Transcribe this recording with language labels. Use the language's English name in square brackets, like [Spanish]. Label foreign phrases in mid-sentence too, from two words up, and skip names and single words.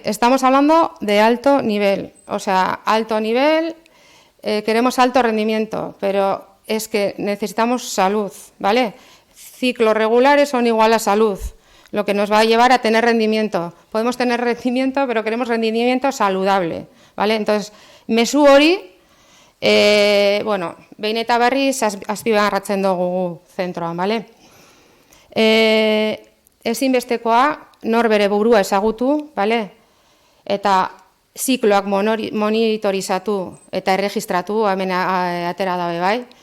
[Spanish] Estamos hablando de alto nivel, o sea, alto nivel, queremos alto rendimiento, pero es que necesitamos salud, ¿vale? Ciclos regulares son igual a salud, lo que nos va a llevar a tener rendimiento. Podemos tener rendimiento, pero queremos rendimiento saludable, ¿vale? Entonces, [Basque] mezu hori, behin eta berriz azpimarratzen dugu zentroan, ¿vale? Ezinbestekoa nor bere burua ezagutu, ¿vale? Eta zikloak monitorizatu eta erregistratu, hemen atera dabe bai.